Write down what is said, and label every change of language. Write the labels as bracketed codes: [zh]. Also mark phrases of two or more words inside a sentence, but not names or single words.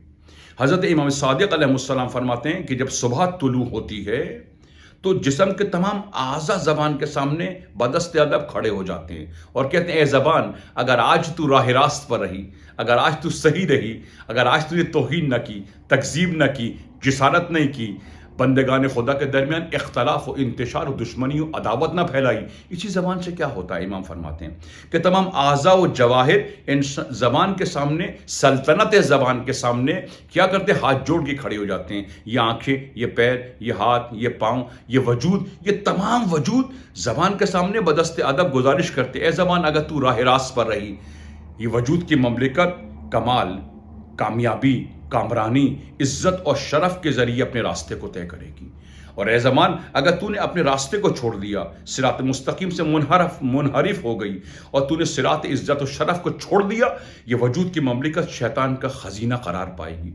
[ur] حضرت امام صادق علیہ السلام فرماتے ہیں کہ جب صبح طلوع ہوتی ہے تو جسم کے تمام اعضاء زبان کے سامنے بدست ادب کھڑے ہو جاتے ہیں اور کہتے ہیں اے زبان، اگر آج تو راہ راست پر رہی، اگر آج تو صحیح رہی، اگر آج تو نے توہین نہ کی، تکذیب نہ کی، جسارت نہیں کی، بندگان خدا کے درمیان اختلاف و انتشار و دشمنی و عداوت نہ پھیلائی، اسی زبان سے کیا ہوتا ہے؟ امام فرماتے ہیں کہ تمام اعضاء و جواہر زبان کے سامنے، سلطنت زبان کے سامنے کیا کرتے؟ ہاتھ جوڑ کے کھڑے ہو جاتے ہیں۔ یہ آنکھیں، یہ پیر، یہ ہاتھ، یہ پاؤں، یہ وجود، یہ تمام وجود زبان کے سامنے بدست ادب گزارش کرتے، اے زبان اگر تو راہ راست پر رہی، یہ وجود کی مملکت کمال، کامیابی، کامرانی، عزت اور شرف کے ذریعے اپنے راستے کو طے کرے گی، اور اے زمان اگر تو نے اپنے راستے کو چھوڑ دیا، صراط مستقیم سے منحرف ہو گئی، اور تو نے صراط عزت و شرف کو چھوڑ دیا، یہ وجود کی مملکت شیطان کا خزینہ قرار پائے گی۔